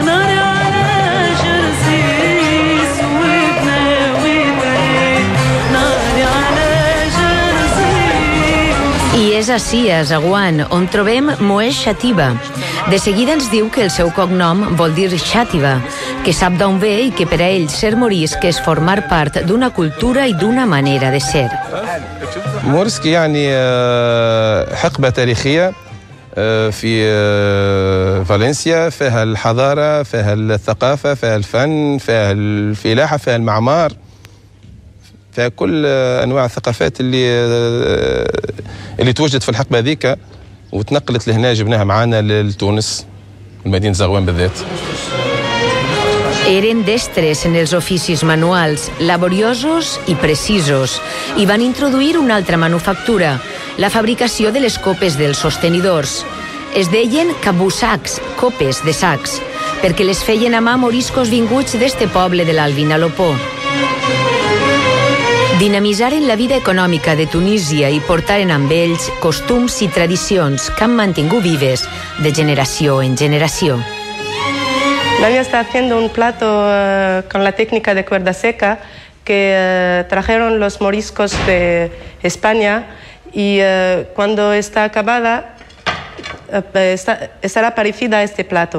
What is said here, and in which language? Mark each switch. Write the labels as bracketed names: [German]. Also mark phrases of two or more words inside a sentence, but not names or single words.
[Catalan] I és ací, a Zaghouan, on trobem Moez Chatiba. De seguida ens diu que el seu cognom vol dir Xàtiva, que sap d'on ve i que per a ell ser morisc és formar part d'una cultura i d'una manera de ser. [Arabic] مورسك يعني حقبة تاريخية في فالنسيا، فيها الحضارة، فيها الثقافة، فيها الفن، فيها الفلاحة، فيها المعمار، فيها كل أنواع الثقافات اللي توجد في الحقبة ذيك وتنقلت لهنا، جبناها معانا لتونس المدينة زغوان بالذات. [Catalan] Eren destres en els oficis manuals, laboriosos i precisos, i van introduir una altra manufactura, la fabricació de les copes dels sostenidors. Es deien cabussacs, copes de sacs, perquè les feien a mà moriscos vinguts d'este poble de l'Alvinalopó. Dinamitzaren la vida econòmica de Tunísia i portaren amb ells costums i tradicions que han mantingut vives de generació en generació. [Spanish] Dania está haciendo un plato con la técnica de cuerda seca que trajeron los moriscos de España y cuando está acabada estará parecida a este plato.